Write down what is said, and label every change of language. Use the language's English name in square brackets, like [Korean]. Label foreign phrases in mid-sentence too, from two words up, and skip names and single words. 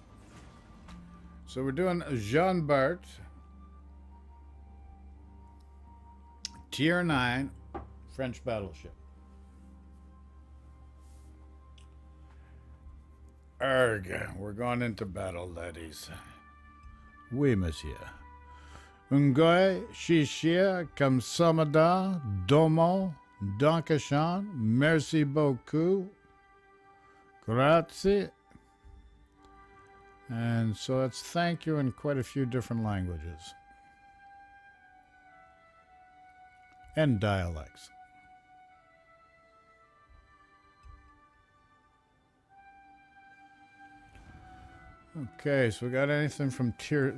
[English] So we're doing Jean Bart. Tier 9 French battleship. Arg, we're going into battle, laddies. [French] Oui, monsieur. Ungoy, Shishia, Kamsamada, Domo, Dankashan, Merci beaucoup, [Italian] Grazie. [English] And so that's thank you in quite a few different languages. And dialects. Okay, so we got anything from tier...